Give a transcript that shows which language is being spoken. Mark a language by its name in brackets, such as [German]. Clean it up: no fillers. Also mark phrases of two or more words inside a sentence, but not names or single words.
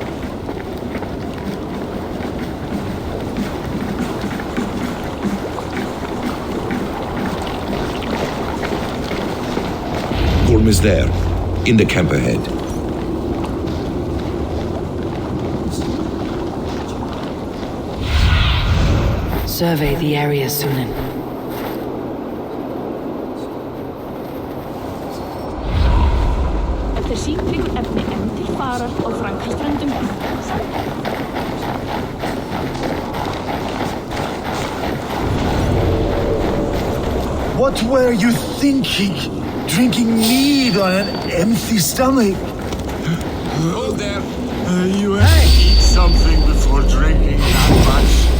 [English] Gorm is there, in the camp ahead. Survey the area, Sunan. [Icelandic] Eftir síkling efni enn til farar á Frankaströndum. [English] What were you thinking? Drinking mead on an empty stomach. Hold there. You have to eat something before drinking that much.